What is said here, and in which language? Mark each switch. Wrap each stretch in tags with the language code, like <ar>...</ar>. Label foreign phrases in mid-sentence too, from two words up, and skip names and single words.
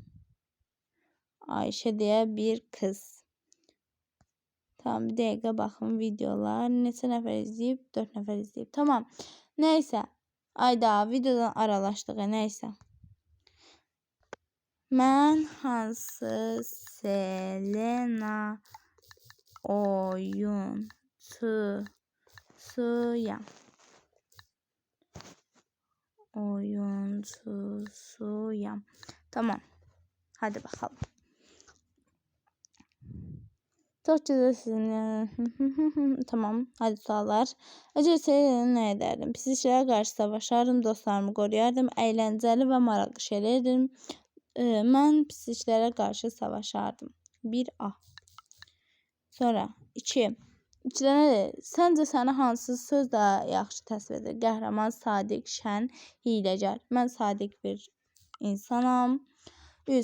<az>Ayşə deyə bir kız. Tamam, bir dəqiqə baxın videolar. Neçə nəfər izləyib? 4 nəfər izləyib. Tamam. Nəysə. Ayda videodan aralaşdıq. Nəysə. Mən hansı Selena oyunçusuyam? Tamam.</az> <tr>Hadi bakalım. Çok güzel sizin. Tamam. Hadi suallar. Acı şeyleri ne ederdim? Pis işlere karşı savaşardım. Dostlarımı koruyardım. Eğlenceli ve maraqlı şeyler ederdim.</tr> <az>Mən pis işlərə qarşı savaşardım. 1A. Sonra 2. İkidə nədir? Səncə səni hansı söz daha yaxşı təsvir edir? Qəhrəman, sadiq, şən, hiyləgər. Mən sadiq bir insanam. 3.</az>